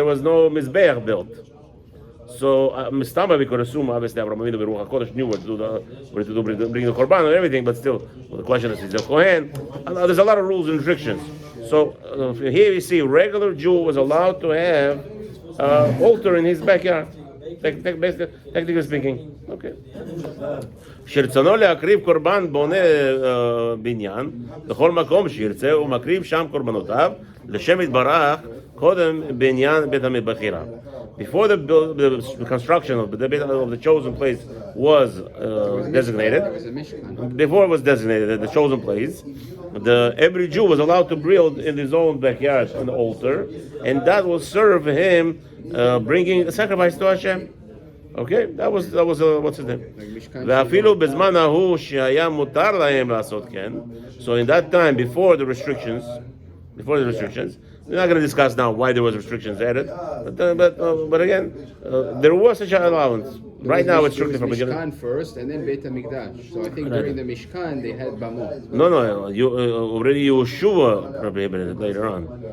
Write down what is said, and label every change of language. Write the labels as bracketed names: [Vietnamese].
[English] There was no mizbeach built. So Mistama, we could assume obviously Avraham Avinu Beruach HaKodesh knew where to do, bring the korban and everything, but still, the question is a kohen. There's a lot of rules and restrictions. So here you see, a regular Jew was allowed to have altar in his backyard. Technically speaking, okay. [Hebrew] שרצונו להקריב קורבן בונה בניין בכל מקום שירצה ומקריב שם קורבנותיו לשם יתברך קודם בניין בית המבחירה. [English] Before the construction of the chosen place was designated, before it was designated the chosen place, every Jew was allowed to build in his own backyard an altar, and that will serve him bringing a sacrifice to Hashem. Okay, that was what's his name? [Hebrew] ואפילו בזמן ההוא שהיה מותר להם לעשות כן. [English] So in that time, before the restrictions, we're not going to discuss now why there was restrictions added, but again, there was such an allowance. Right now, it's strictly from beginning. Mishkan first, and then Beit HaMikdash. So I think during the Mishkan they had bamot. No, already Yeshua prohibited it later on.